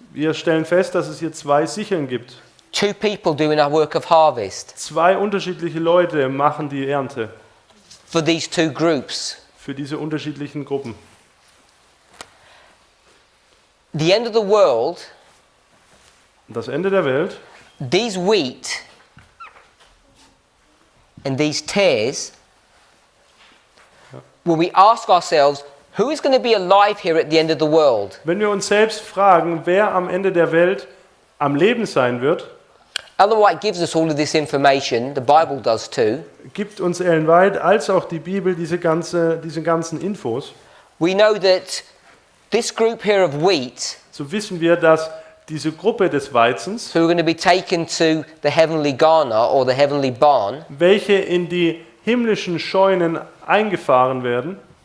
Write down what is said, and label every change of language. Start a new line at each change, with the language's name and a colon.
German: Wir stellen fest, dass es hier zwei Sicheln gibt.
English: two people doing a work of harvest
German: Zwei unterschiedliche Leute machen die Ernte
English: for these two groups.
German: für diese unterschiedlichen Gruppen.
English: The end of the world,
German: Und das Ende der Welt,
English: these wheat and these tares, when we ask ourselves, who is going to be alive here at the end of the world?
German: wenn wir uns selbst fragen, wer am Ende der Welt am Leben sein wird,
English: Ellen White gives us all of this information, the Bible does too.
German: gibt uns Ellen White als auch die Bibel diese ganzen Infos.
English: We know that this group here of wheat,
German: So wissen wir, dass diese Gruppe des Weizens,
English: who are going to be taken to the heavenly garner or the heavenly barn,
German: welche in die himmlischen Scheunen eingefahren werden,